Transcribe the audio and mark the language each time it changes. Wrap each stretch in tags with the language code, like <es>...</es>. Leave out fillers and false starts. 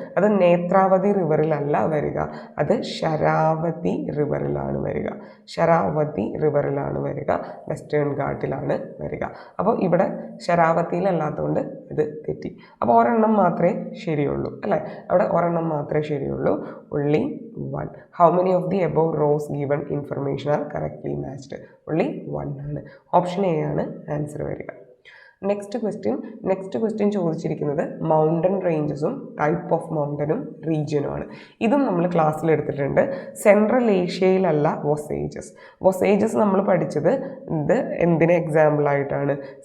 <ml>അത് നേത്രാവതി റിവറിലല്ല വരിക, അത് ശരാവതി റിവറിലാണ് വരിക. ശരാവതി റിവറിലാണ് വരിക, വെസ്റ്റേൺ ഘാട്ടിലാണ് വരിക. അപ്പോൾ ഇവിടെ ശരാവതിയിലല്ലാത്തതുകൊണ്ട് ഇത് തെറ്റി. അപ്പോൾ ഒരെണ്ണം മാത്രമേ ശരിയുള്ളൂ അല്ലേ? അവിടെ ഒരെണ്ണം മാത്രമേ ശരിയുള്ളൂ.</ml> <en>only one. How many of the above rows given information are correctly matched? only one</en> <ml>ആണ്. ഓപ്ഷൻ എ ആണ് ആൻസർ വരിക. നെക്സ്റ്റ് ക്വസ്റ്റ്യൻ ചോദിച്ചിരിക്കുന്നത് മൗണ്ടൻ റേഞ്ചസും ടൈപ്പ് ഓഫ് മൗണ്ടനും റീജിയനുമാണ്. ഇതും നമ്മൾ ക്ലാസ്സിൽ എടുത്തിട്ടുണ്ട്. സെൻട്രൽ ഏഷ്യയിലല്ല വൊസേജസ് നമ്മൾ പഠിച്ചത് ഇത് എന്തിന് എക്സാമ്പിളായിട്ടാണ്?</ml>